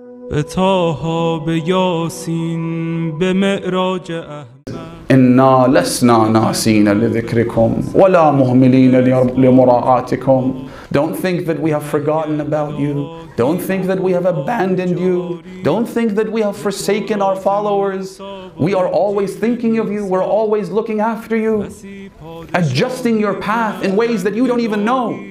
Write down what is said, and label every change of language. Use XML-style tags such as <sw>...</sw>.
<fa>به طه به یاسین به معراج احمد</fa> <ar>إنا لسنا ناسين لذكركم ولا مهملين لمراعاتكم.</ar> <en>Don't think that we have forgotten about you. Don't think that we have abandoned you. Don't think that we have forsaken our followers. We are always thinking of you. We're always looking after you, adjusting your path in ways that you don't even know.</en>